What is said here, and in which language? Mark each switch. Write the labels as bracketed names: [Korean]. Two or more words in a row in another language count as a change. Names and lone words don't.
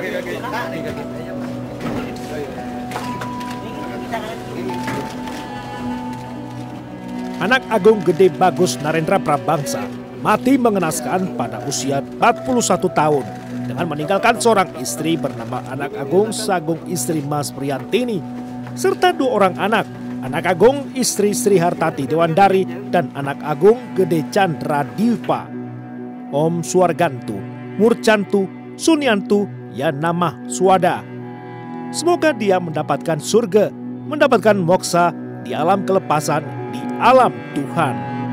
[Indonesian] Anak Agung Gede Bagus Narendra Prabangsa mati mengenaskan pada usia 41 tahun dengan meninggalkan seorang istri bernama Anak Agung Sagung istri Mas Priantini serta 2 orang anak, Anak Agung istri Sri Hartati Dewandari dan Anak Agung Gede Chandra Diva. [Sanskrit] Om Suargantu, Murcantu, Sunyantu, Yanamah Swada. [Indonesian] Semoga dia mendapatkan surga, mendapatkan moksa di alam kelepasan, di alam Tuhan.